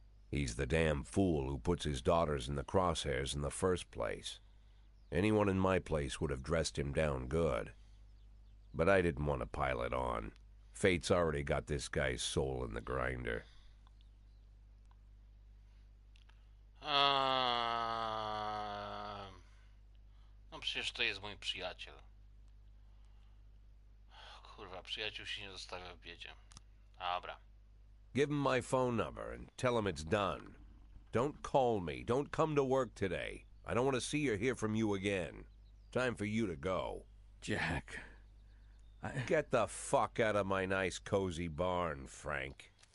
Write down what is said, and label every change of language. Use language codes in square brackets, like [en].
[en] He's the damn fool who puts his daughters in the crosshairs in the first place. Anyone in my place would have dressed him down good. But I didn't want to pile it on. Fate's already got this guy's soul in the grinder. [pl] No przecież to jest mój przyjaciel. Kurwa, przyjaciół się nie zostawia w biedzie. Dobra. [en] Give him my phone number and tell him it's done. Don't call me. Don't come to work today. I don't want to see or hear from you again. Time for you to go. Jack, Get the fuck out of my nice cozy barn, Frank.